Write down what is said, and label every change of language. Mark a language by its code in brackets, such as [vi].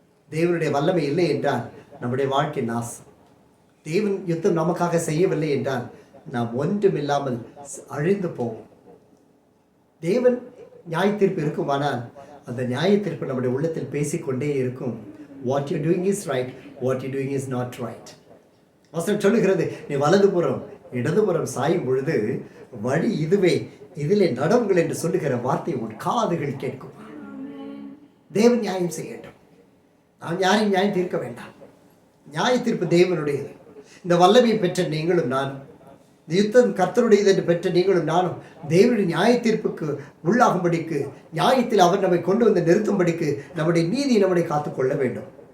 [ta] தேவனுடைய வல்லமை இல்லை என்றால் நம்முடைய வாழ்க்கை நாசம். தேவன் யுத்தம் நமக்காக செய்யவில்லை என்றால் நாம் ஒன்றுமில்லாமல் அழிந்து போவோம். தேவன் நியாய தீர்ப்பு இருக்குமானால் அந்த நியாய தீர்ப்பு நம்முடைய உள்ளத்தில் பேசிக்கொண்டே இருக்கும். [en] What you doing is right, what you doing is not right. [ta] வசனம் சொல்லுகிறது, நீ வலதுபுறம் இடதுபுறம் சாயும் பொழுது வழி இதுவே, இதிலே நடவுங்கள் என்று சொல்லுகிற வார்த்தை உன் காதுகள் கேட்கும். தேவன் நியாயம் செய்யட்டும். நாம் யாரையும் நியாயம் தீர்க்க வேண்டாம். நியாய தீர்ப்பு தேவனுடையது. இந்த வல்லமையை பெற்ற நீங்களும் நானும், இந்த யுத்தம் கர்த்தருடையது என்று பெற்ற நீங்களும் நானும் தேவனுடைய நியாய தீர்ப்புக்கு உள்ளாகும்படிக்கு, நியாயத்தில் அவர் நம்மை கொண்டு வந்து நிறுத்தும்படிக்கு நம்முடைய நீதியை நம்முடைய காத்துக்கொள்ள வேண்டும்.